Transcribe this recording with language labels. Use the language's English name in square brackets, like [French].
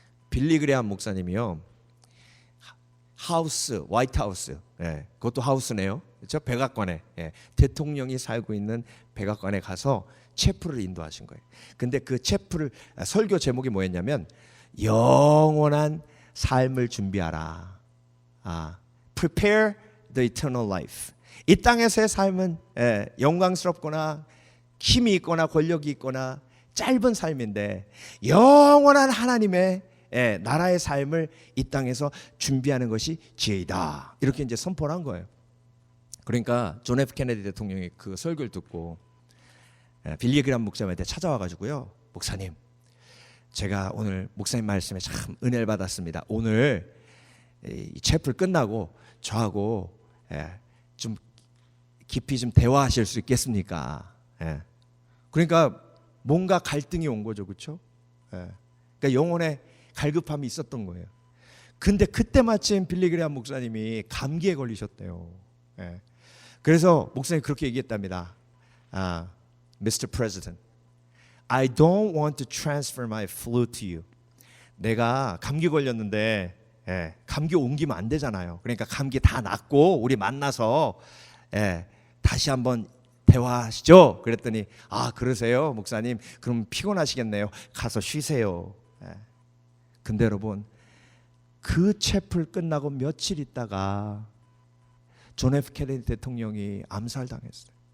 [Korean] 빌리 그레함 목사님이요, 화이트하우스, 그것도 하우스네요, 그렇죠? 백악관에, 대통령이 살고 있는 백악관에 가서 채플을 인도하신 거예요. 근데 그 채플을, 설교 제목이 뭐였냐면 영원한 삶을 준비하라. [English] Prepare the eternal life. [Korean] 이 땅에서의 삶은 영광스럽거나 힘이 있거나 권력이 있거나 짧은 삶인데, 영원한 하나님의 나라의 삶을 이 땅에서 준비하는 것이 지혜이다. 이렇게 이제 선포를 한 거예요. 그러니까 존 F 케네디 대통령이 그 설교를 듣고 빌리 그레함 목사님한테 찾아와 가지고요, 목사님, 제가 오늘 목사님 말씀에 참 은혜를 받았습니다. 오늘 이 채플 끝나고 저하고 좀 깊이 좀 대화하실 수 있겠습니까? 그러니까 뭔가 갈등이 온 거죠, 그렇죠? 그러니까 영혼의 갈급함이 있었던 거예요. 근데 그때 마침 빌리 그레함 목사님이 감기에 걸리셨대요. 그래서 목사님이 그렇게 얘기했답니다. [English] Mr. President, I don't want to transfer my flu to you. [Korean] 내가 감기 걸렸는데 감기 옮기면 안 되잖아요. 그러니까 감기 다 낫고 우리 만나서 다시 한번 대화하시죠. 그랬더니 그러세요 목사님, 그럼 피곤하시겠네요. 가서 쉬세요. 근데 여러분, 그 채플 끝나고 며칠 있다가 존 F 케네디 대통령이 암살당했어요.